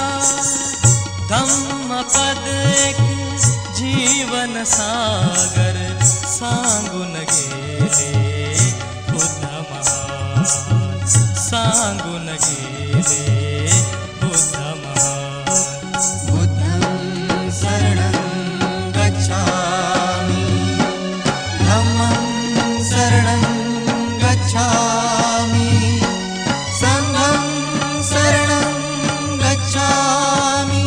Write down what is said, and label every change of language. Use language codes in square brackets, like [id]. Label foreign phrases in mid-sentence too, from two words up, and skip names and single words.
[mr] धम्म पद एक जीवन सागर, सांगून गेले बुद्ध महान, सांगून गेले बुद्ध महान. [pi] बुद्धं शरणं गच्छामि, धम्मं शरणं गच्छामि, संघं शरणं गच्छामि.